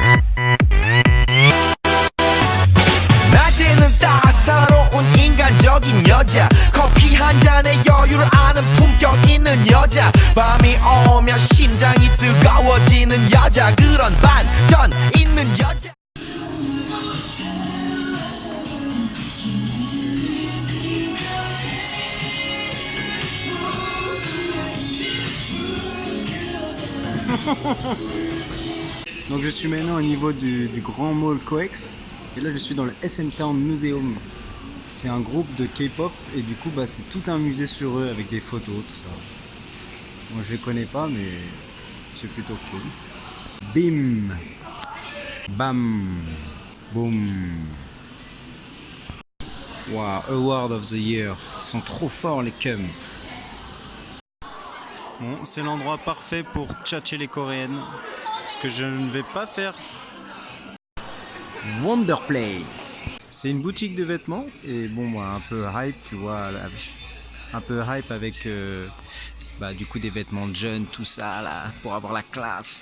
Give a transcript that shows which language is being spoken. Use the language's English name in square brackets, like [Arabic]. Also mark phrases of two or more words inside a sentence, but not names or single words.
[Korean] 낮에는 따사로운 인간적인 여자 커피 한 잔에 여유를 아는 품격 있는 여자 밤이 오면 심장이 뜨거워지는 여자 그런 반전 있는 여자 [French] Donc je suis maintenant au niveau du grand mall Coex et là je suis dans le SM Town Museum. C'est un groupe de K-pop et du coup bah, c'est tout un musée sur eux avec des photos, tout ça. Moi je les connais pas mais c'est plutôt cool. Bim, bam, boum. [English] Wow, Award of the Year. [French] Ils sont trop forts les cums. Bon, c'est l'endroit parfait pour tchatcher les coréennes. Ce que je ne vais pas faire. Wonder Place. C'est une boutique de vêtements et bon, moi, un peu hype, tu vois, un peu hype avec bah, du coup des vêtements de jeunes, tout ça là, pour avoir la classe.